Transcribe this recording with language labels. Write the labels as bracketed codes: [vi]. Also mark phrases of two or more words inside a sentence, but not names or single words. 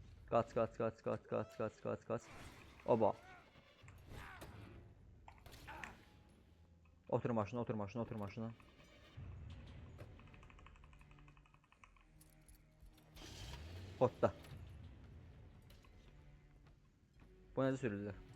[az] Qaç, qaç, qaç, qaç, qaç, qaç, qaç, qaç. Oba. Otur maşına, otur maşına, otur maşına. Otda. Bu necə sürülür?